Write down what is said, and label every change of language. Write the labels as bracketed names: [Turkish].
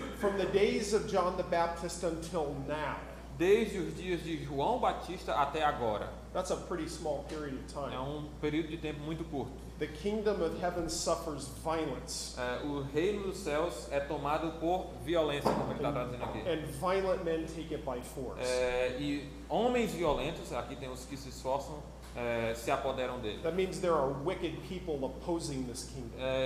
[English] From the days of John the Baptist until now. [Portuguese] Desde os dias de João Batista até agora. [English] That's a pretty small period of time. [Portuguese] É período de tempo muito curto. [English] The kingdom of heaven suffers violence. [Portuguese] O reino dos céus é tomado por violência, como ele está trazendo aqui. [English] And violent men take it by force. [Portuguese] E homens violentos, aqui tem os que se esforçam, se apoderam dele. [English] That means there are wicked people opposing this kingdom.